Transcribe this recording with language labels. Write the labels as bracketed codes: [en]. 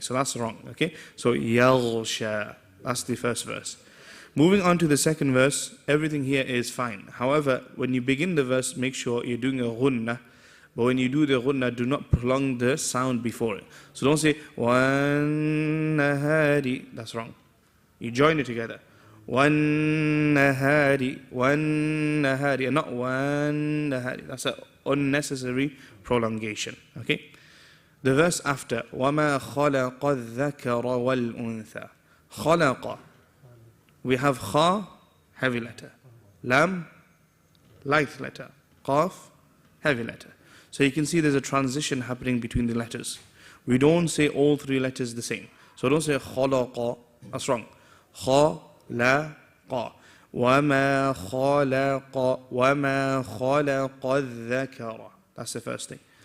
[en] So that's wrong, okay? So يَغْشَى. That's the first verse. Moving on to the second verse, everything here is fine. However, when you begin the verse, make sure you're doing a ghunnah. But when you do the ghunnah, do not prolong the sound before it. So don't say وَالنَّهَارِ. That's wrong. You join it together. [ar] وَالنَّهَارِ, وَالنَّهَارِ, [en] and not [ar] وَالنَّهَارِ. [en] That's an unnecessary prolongation. Okay? The verse after, [ar] وَمَا خَلَقَ الذَّكَرَ وَالْأُنثَى. خَلَقَ. [en] We have kha, heavy letter. Lam, light letter. Qaf, heavy letter. So you can see there's a transition happening between the letters. We don't say all three letters the same. So don't say khalaqa, that's wrong. [ar] Khalaqa. وَمَا خَلَقَ وَمَا خَلَقَ الذَّكَرَ. That's the first thing.